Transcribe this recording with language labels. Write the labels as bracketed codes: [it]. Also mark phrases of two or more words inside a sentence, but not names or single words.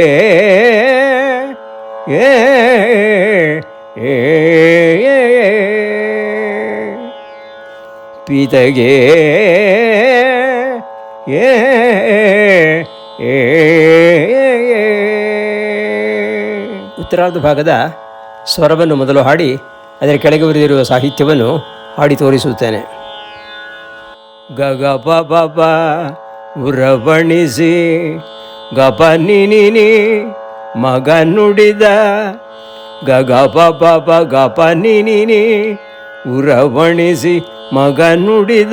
[kn] ಪಿತಗೆ ಉತ್ತರಾರ್ಧ ಭಾಗದ ಸ್ವರವನ್ನು ಮೊದಲು ಹಾಡಿ ಅದರ ಕೆಳಗೆ ಬರೆದಿರುವ ಸಾಹಿತ್ಯವನ್ನು ಹಾಡಿ ತೋರಿಸುತ್ತೇನೆ. ಗಗ ಪ ಪ ಪ ಉರವಣಿಸಿ ಗಪ ನಿನಿ ಮಗ ನುಡಿದ ಗಗ ಪ ಪ ಪ ಗಪ ನಿನಿ ಉರವಣಿಸಿ ಮಗ ನುಡಿದ